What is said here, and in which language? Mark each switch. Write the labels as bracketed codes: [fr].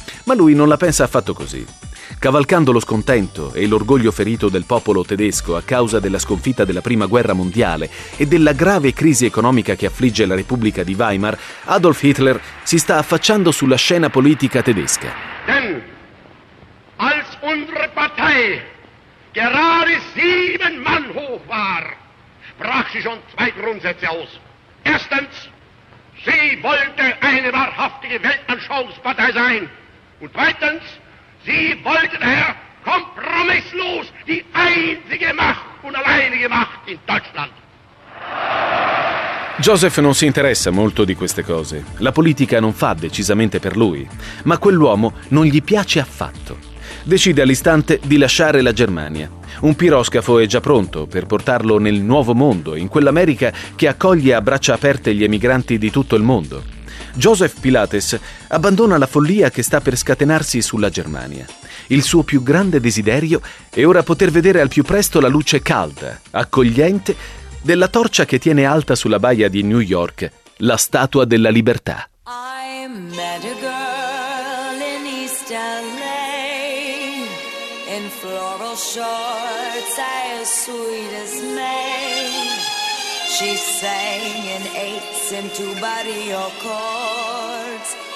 [it] Ma lui non la pensa affatto così. Cavalcando lo scontento e l'orgoglio ferito del popolo tedesco a causa della sconfitta della Prima Guerra Mondiale e della grave crisi economica che affligge la Repubblica di Weimar, Adolf Hitler si sta affacciando sulla scena politica tedesca. [de] Denn als unsere Partei gerade sieben Mann hoch war, brach sie schon zwei Grundsätze aus. Erstens, sie wollte eine wahrhaftige Weltanschauungspartei sein. Und zweitens, sie wollte daher kompromisslos die einzige Macht und alleinige Macht in Deutschland. [it] Joseph non si interessa molto di queste cose. La politica non fa decisamente per lui. Ma quell'uomo non gli piace affatto. Decide all'istante di lasciare la Germania. Un piroscafo è già pronto per portarlo nel nuovo mondo, in quell'America che accoglie a braccia aperte gli emigranti di tutto il mondo. Joseph Pilates abbandona la follia che sta per scatenarsi sulla Germania. Il suo più grande desiderio è ora poter vedere al più presto la luce calda, accogliente, della torcia che tiene alta sulla baia di New York, la Statua della Libertà. [en] I met a girl in East LA, in floral shorts, as sweet as May. She sang in eights and two barrio chords.